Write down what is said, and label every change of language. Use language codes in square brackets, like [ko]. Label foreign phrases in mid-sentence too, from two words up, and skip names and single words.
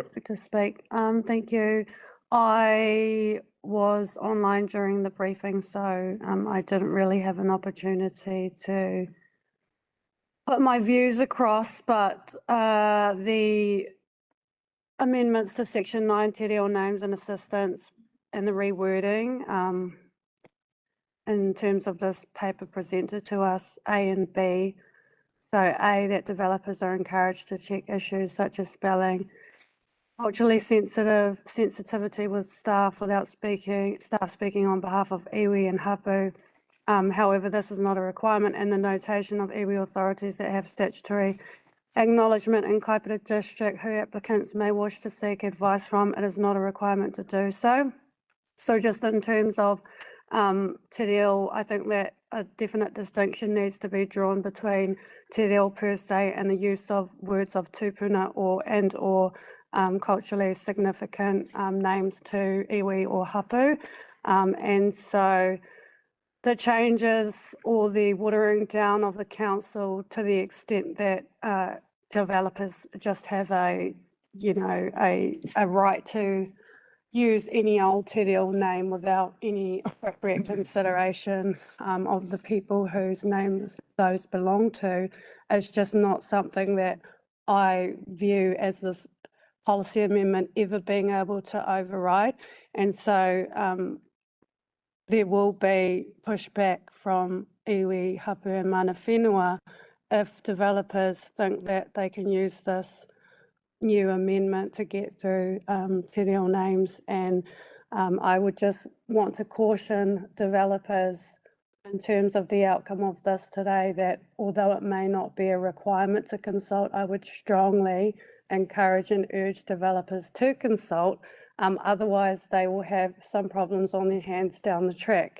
[en] To speak. Thank you. I was online during the briefing, so I didn't really have an opportunity to put my views across, but the amendments to section 9, [mi] te reo [en] names and assistance, and the rewording in terms of this paper presented to us, A and B. So A, that developers are encouraged to check issues such as spelling, culturally sensitivity with staff without staff speaking on behalf of iwi and hapu. However, this is not a requirement, and the notation of iwi authorities that have statutory acknowledgement in Kaipara District who applicants may wish to seek advice from, it is not a requirement to do so. So just in terms of [mi] te reo, [en] I think that a definite distinction needs to be drawn between [mi] te reo [en] per se and the use of words of tupuna or culturally significant names to iwi or hapu. And so the changes or the watering down of the council to the extent that developers just have a right to use any old [mi] te reo [en] name without any appropriate consideration of the people whose names those belong to is just not something that I view as this policy amendment ever being able to override. And so there will be pushback from iwi, hapu and [mi] mana whenua [en] if developers think that they can use this new amendment to get through [mi] te reo [en] names. And I would just want to caution developers in terms of the outcome of this today that although it may not be a requirement to consult, I would strongly encourage and urge developers to consult. Otherwise, they will have some problems on their hands down the track.